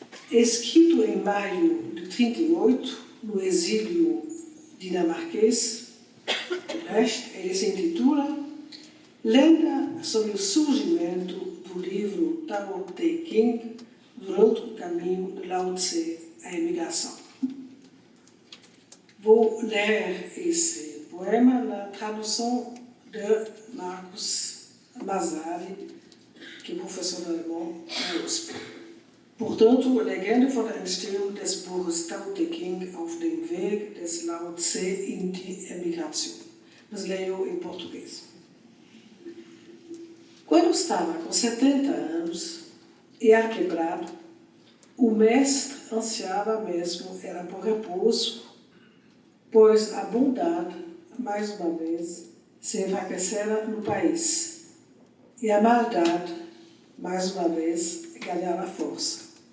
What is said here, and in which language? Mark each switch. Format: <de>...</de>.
<pt>Escrito em maio de 1938, no exílio dinamarquês, ele se intitula Lenda sobre o surgimento do livro Tao Te Ching durante o caminho de Lao Tse à imigração. Vou ler esse poema na tradução de Marcos Massari, que é professor alemão na USP.</pt> <de>Portanto, Legende von der Entstehung des Buches Tao Te Ching auf dem Weg des Lao Tse in die Emigration.</de> <pt>Mas leio em português. Quando estava com 70 anos e arquebrado, o mestre ansiava mesmo era por repouso, pois a bondade, mais uma vez, se enfraquecera no país, e a maldade, mais uma vez, ganhava força.</pt>